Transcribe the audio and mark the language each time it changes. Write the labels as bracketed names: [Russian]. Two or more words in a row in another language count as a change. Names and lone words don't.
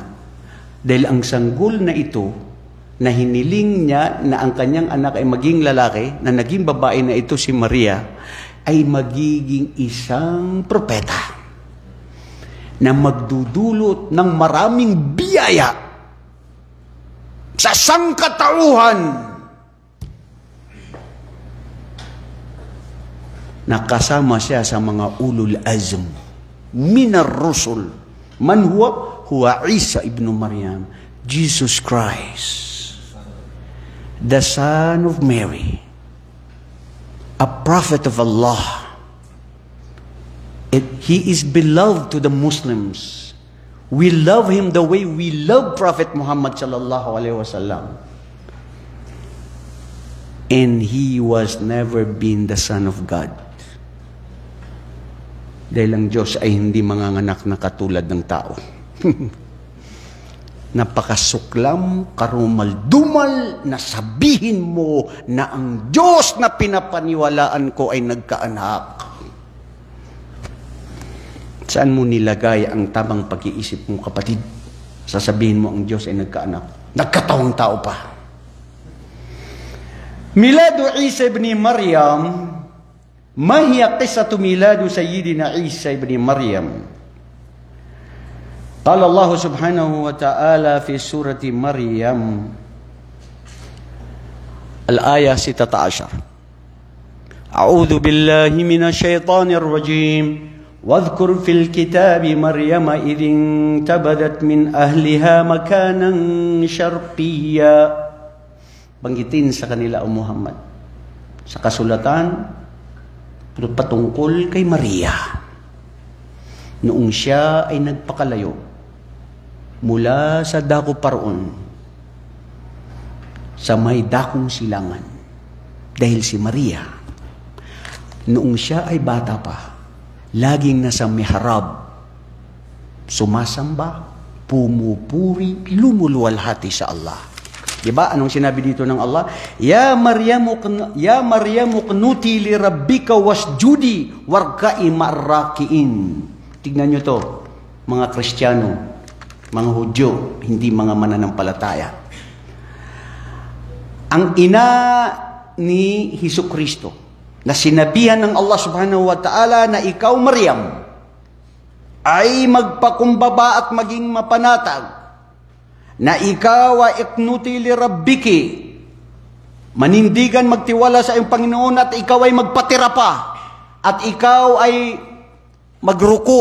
[Filipino] Dahil ang sanggol na ito, na hiniling niya na ang kanyang anak ay maging lalaki, na naging babae na ito si Maria, ay magiging isang propeta na magdudulot ng maraming biyaya sa sangkatauhan. Nakasama siya sa mga [Arabic] أولو العزم من الرسل. من هو؟ هو عيسى ابن مريم, [English] Jesus Christ, the son of Mary, a prophet of Allah. He is beloved to the Muslims. We love him the way we love Prophet Muhammad [Arabic] صلى الله عليه وسلم. [English] And he was never been the son of God. [Filipino] Dahil ang Diyos ay hindi manganganak na katulad ng tao. Napakasuklam, karumal-dumal na sabihin mo na ang Diyos na pinapaniwalaan ko ay nagkaanak. Saan mo nilagay ang tamang pag-iisip mo, kapatid? Sasabihin mo ang Diyos ay nagkaanak. Nagkatawang tao pa. [Arabic] ميلاد عيسى ابن مريم، ما هي قصة ميلاد سيدنا عيسى ابن مريم. قال الله سبحانه وتعالى في سورة مريم, الآية 16. أعوذ بالله من الشيطان الرجيم. واذكر في الكتاب مريم إذ انتبذت من أهلها مكانا شرقيا. [Filipino] Banggitin sa kanila o Muhammad sa kasulatan patungkol kay Maria noong siya ay nagpakalayo mula sa dako paroon sa may dakong silangan. Dahil si Maria noong siya ay bata pa, laging nasa mihrab, sumasamba, pumupuri, lumuluwalhati sa Allah. Diba? Anong sinabi dito ng Allah? [Arabic] يا مريم اقنتي لربك واسجدي واركعي مع الراكعين. [Filipino] Tignan nyo to, mga Kristiyano, mga Hudyo, hindi mga mananampalataya. Ang ina ni Hesukristo, na sinabihan ng Allah [Arabic] سبحانه وتعالى [Filipino] na ikaw, Maryam, ay magpakumbaba at maging mapanatag, na ikaw ay [Arabic] اقنتي لربك, [Filipino] manindigan, magtiwala sa iyong Panginoon, at ikaw ay magpatira pa, at ikaw ay magruko.